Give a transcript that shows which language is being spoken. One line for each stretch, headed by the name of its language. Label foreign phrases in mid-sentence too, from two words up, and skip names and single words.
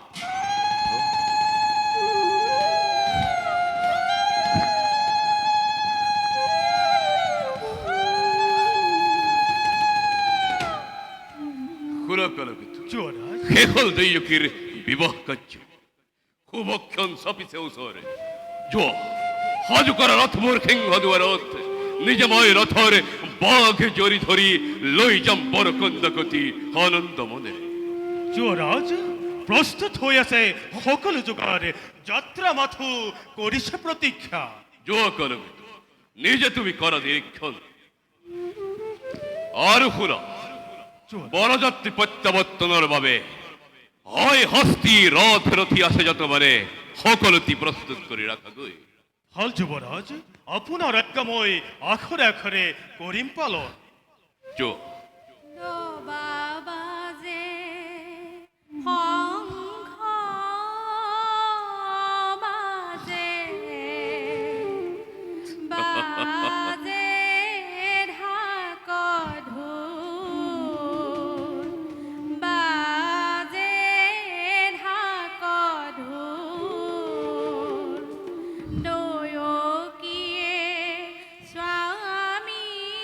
Assamese: শুনা কালকেতু, যুবরাজ, শেষ হ'ল দৈয়কীৰ বিবাহ কাৰ্য। শুভক্ষণ চাপিছে ওচৰে। যোৱা সাজু কৰা ৰথ মোৰ সিংহ দুৱাৰত, নিজে মই ৰথৰ বাঘ জৰি ধৰি লৈ যাম বৰকন্যা গতি আনন্দ মনেৰে। যুবরাজ, প্রস্তুত হয়ে আছে সকল যোগার, যাত্রা মাথু করিছে প্রতীক্ষা। যোৱা কালকেতু, নিজে তুমি কৰা নিৰীক্ষণ। আৰু শুনা, যুবরাজ, বৰযাত্ৰী প্ৰত্যাৱৰ্তনৰ বাবে হয় হস্তি ৰথ ৰথী আছে যত মানে সকলোটি প্ৰস্তুত কৰি ৰাখাগৈ। হল যুবরাজ, আপনার আজ্ঞাময় আখরে আখরে করিম পালন। যোৱা বাবাজে শঙ্খ বাজে, বাজে ঢাক ঢোল, বাজে ঢাক ঢোল, দৈয়কীয়ে স্বামী